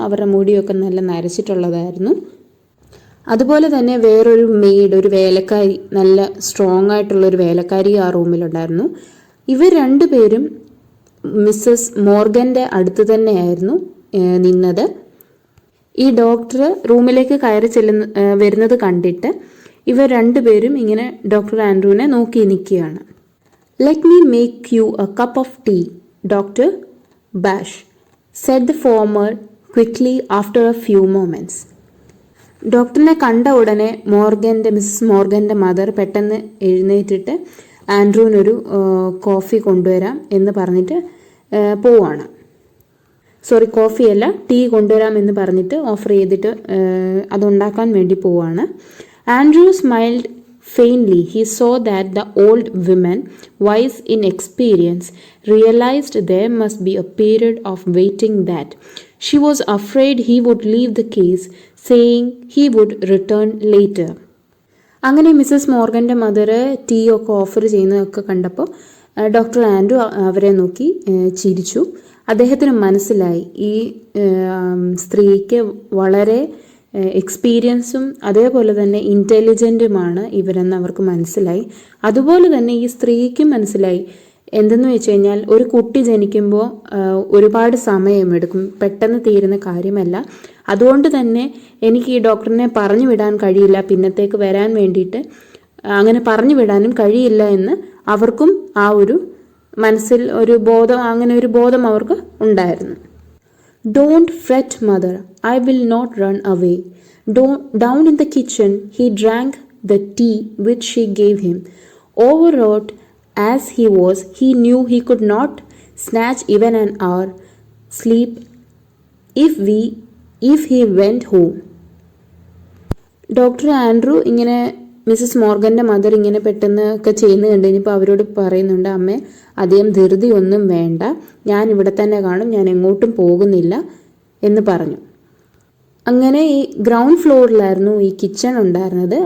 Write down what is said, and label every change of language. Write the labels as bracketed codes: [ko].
[ml] അവരുടെ മുടിയൊക്കെ നല്ല നരച്ചിട്ടുള്ളതായിരുന്നു. അതുപോലെ തന്നെ വേറൊരു മെയ്ഡ്, ഒരു വേലക്കാരി, നല്ല സ്ട്രോങ് ആയിട്ടുള്ളൊരു വേലക്കാരി ആ റൂമിലുണ്ടായിരുന്നു. ഇവർ രണ്ടുപേരും മിസ്സസ് മോർഗൻ്റെ അടുത്ത് തന്നെയായിരുന്നു നിന്നത്. ഈ ഡോക്ടർ റൂമിലേക്ക് കയറി വരുന്നത് കണ്ടിട്ട് ഇവർ രണ്ടുപേരും ഇങ്ങനെ ഡോക്ടർ ആൻഡ്രൂവിനെ നോക്കി നിൽക്കുകയാണ്. [en] "Let me make you a cup of tea, Dr. Bash," said the former quickly after a few moments. [ml] ഡോക്ടറിനെ കണ്ട ഉടനെ മിസ്സസ് മോർഗൻ്റെ മദർ പെട്ടെന്ന് എഴുന്നേറ്റിട്ട് ആൻഡ്രൂവിനൊരു കോഫി കൊണ്ടുവരാം എന്ന് പറഞ്ഞിട്ട് പോവാണ്. കോഫിയല്ല, ടീ കൊണ്ടുവരാം എന്ന് പറഞ്ഞിട്ട് ഓഫർ ചെയ്തിട്ട് അതുണ്ടാക്കാൻ വേണ്ടി പോവാണ്. [en] Andrew smiled faintly. He saw that the old woman, wise in experience, realized there must be a period of waiting, that she was afraid he would leave the case, saying he would return later. [ml] അങ്ങനെ Mrs മോർഗൻ്റെ mother tea ഒക്കെ offer ചെയ്യുന്നതൊക്കെ കണ്ടപ്പോൾ doctor Andrew അവരെ നോക്കി ചിരിച്ചു. അദ്ദേഹത്തിന് മനസ്സിലായി ഈ സ്ത്രീക്ക് വളരെ എക്സ്പീരിയൻസും അതേപോലെ തന്നെ ഇൻ്റലിജൻറ്റുമാണ് ഇവരെന്ന് അവർക്ക് മനസ്സിലായി. അതുപോലെ തന്നെ ഈ സ്ത്രീക്കും മനസ്സിലായി എന്തെന്ന് വെച്ച് കഴിഞ്ഞാൽ ഒരു കുട്ടി ജനിക്കുമ്പോൾ ഒരുപാട് സമയമെടുക്കും, പെട്ടെന്ന് തീരുന്ന കാര്യമല്ല. അതുകൊണ്ട് തന്നെ എനിക്ക് ഈ ഡോക്ടറിനെ പറഞ്ഞു വിടാൻ കഴിയില്ല, പിന്നത്തേക്ക് വരാൻ വേണ്ടിയിട്ട് അങ്ങനെ പറഞ്ഞു വിടാനും കഴിയില്ല എന്ന് അവർക്കും ആ ഒരു മനസ്സിൽ ഒരു ബോധം, അങ്ങനെ ഒരു ബോധം അവർക്ക് ഉണ്ടായിരുന്നു. [en] Don't fret, mother, I will not run away. Down in the kitchen, he drank the tea which she gave him. Overwrought as he was, he knew he could not snatch even an hour sleep if he went home. [ml] Doctor Andrew ഇങ്ങനെ Mrs മോർഗൻ്റെ mother ഇങ്ങനെ പെട്ടെന്ന് ഒക്കെ ചെയ്യുന്നത് കണ്ടു കഴിഞ്ഞപ്പോൾ അവരോട് പറയുന്നുണ്ട്, അമ്മേ അധികം ധൃതി ഒന്നും വേണ്ട, ഞാൻ ഇവിടെ തന്നെ കാണും, ഞാൻ എങ്ങോട്ടും പോകുന്നില്ല എന്ന് പറഞ്ഞു. അങ്ങനെ ഈ ഗ്രൗണ്ട് ഫ്ലോറിലായിരുന്നു ഈ കിച്ചൺ ഉണ്ടായിരുന്നത്.